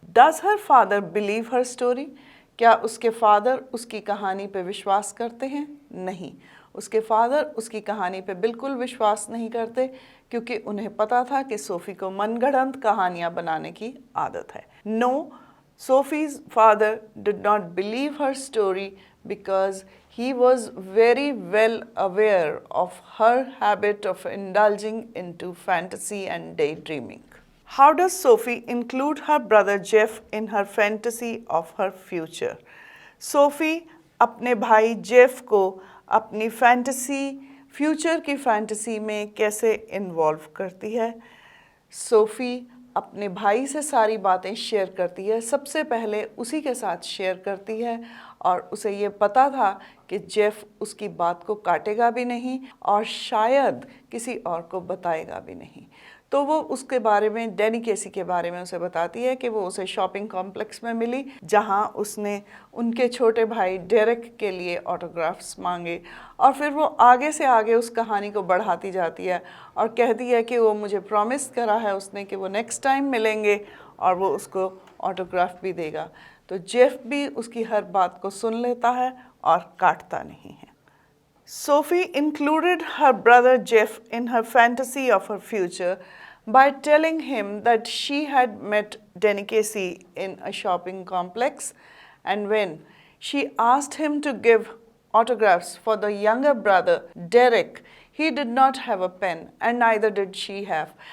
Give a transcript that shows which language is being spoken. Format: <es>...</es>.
<en>Does her father believe her story?</en> <hi>क्या उसके father उसकी कहानी पे विश्वास करते हैं? नहीं, उसके फादर उसकी कहानी पे बिल्कुल विश्वास नहीं करते, क्योंकि उन्हें पता था कि सोफ़ी को मनगढ़ंत कहानियाँ बनाने की आदत है.</hi> <en>No, Sophie's father did not believe her story because he was very well aware of her habit of indulging into fantasy and daydreaming. How does Sophie include her brother Jeff in her fantasy of her future?</en> <hi>Sophie अपने भाई Jeff को अपनी future की fantasy में कैसे involve करती है? SoFi अपने भाई से सारी बातें शेयर करती है. सबसे पहले उसी के साथ शेयर करती है, और उसे ये पता था कि जेफ उसकी बात को काटेगा भी नहीं और शायद किसी और को बताएगा भी नहीं. तो वो उसके बारे में, डैनी केसी के बारे में उसे बताती है कि वो उसे शॉपिंग कॉम्प्लेक्स में मिली, जहाँ उसने उनके छोटे भाई डेरेक के लिए ऑटोग्राफ्स मांगे. और फिर वो आगे से आगे उस कहानी को बढ़ाती जाती है और कहती है कि वो मुझे प्रॉमिस करा है उसने कि वो नेक्स्ट टाइम मिलेंगे और वो उसको ऑटोग्राफ भी देगा. तो जेफ भी उसकी हर बात को सुन लेता है और काटता नहीं है.</hi> <en>Sophie included her brother Jeff in her fantasy of her future by telling him that she had met Danny Casey in a shopping complex, and when she asked him to give autographs for the younger brother Derek, he did not have a pen, and neither did she have.</en>